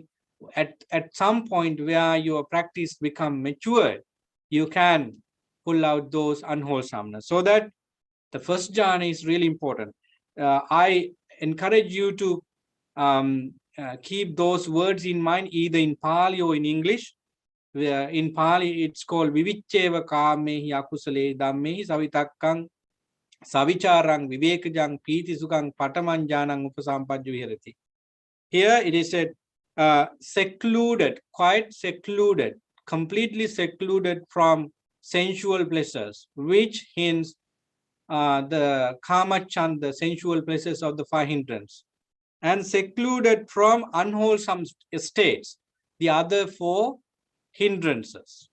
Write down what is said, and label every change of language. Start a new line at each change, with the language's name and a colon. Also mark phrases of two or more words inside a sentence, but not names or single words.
English: At some point where your practice become matured, you can pull out those unwholesomeness. So that the first jhana is really important. I encourage you to keep those words in mind, either in Pali or in English.
Pali: In Pali, it's called Vivicheva Kamehi Akusale Dhammehi Savitakkang Savicharang Vivekajang Piti Sukang Patamanjanang Upasampajju Viharati.
English: Here it is said secluded, quite secluded, completely secluded from sensual pleasures, which hints the
Pali: kama chand,
English: the sensual pleasures of the 5 hindrances, and secluded from unwholesome states, the other 4 hindrances.